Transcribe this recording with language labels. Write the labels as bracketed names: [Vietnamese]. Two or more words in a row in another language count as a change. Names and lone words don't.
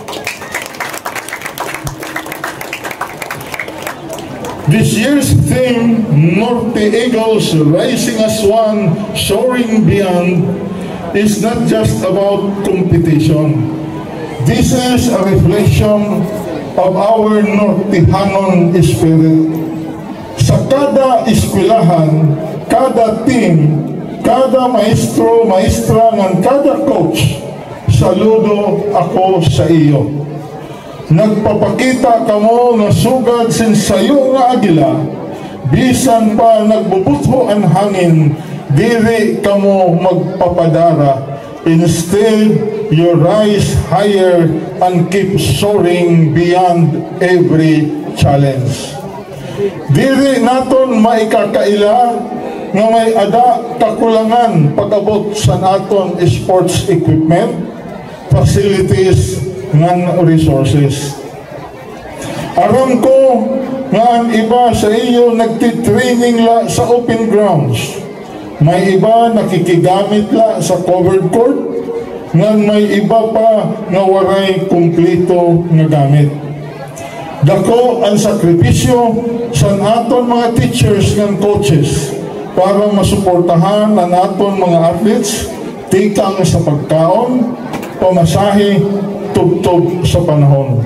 [English] This year's theme, Norte Eagles Rising as One, Soaring Beyond, is not just about competition. This is a reflection of our Nortehanon spirit. [Waray] Sa kada eskwelahan, kada team, kada maestro, maestra, ng kada coach, saludo ako sa iyo. Nagpapakita kamo na sugad sin sayo nga agila, bisan pa nagbubutho ang hangin, diri kamo magpapadara. [English] Instead, you rise higher and keep soaring beyond every challenge. [Waray] Diri naton maikakaila nga may ada kakulangan pag-abot sa naton [English] sports equipment, [Waray] facilities, ngan resources. Aram ko nga ang iba sa iyo nagtitraining la sa open grounds. May iba nakikigamit la sa covered court, ngan may iba pa nga waray kumplito nga gamit. Dako ang sakripisyo sa aton mga teachers ngan coaches para masuportahan ang aton mga athletes, tikang sa pagkaon, pamasahe, tubtob sa panahon.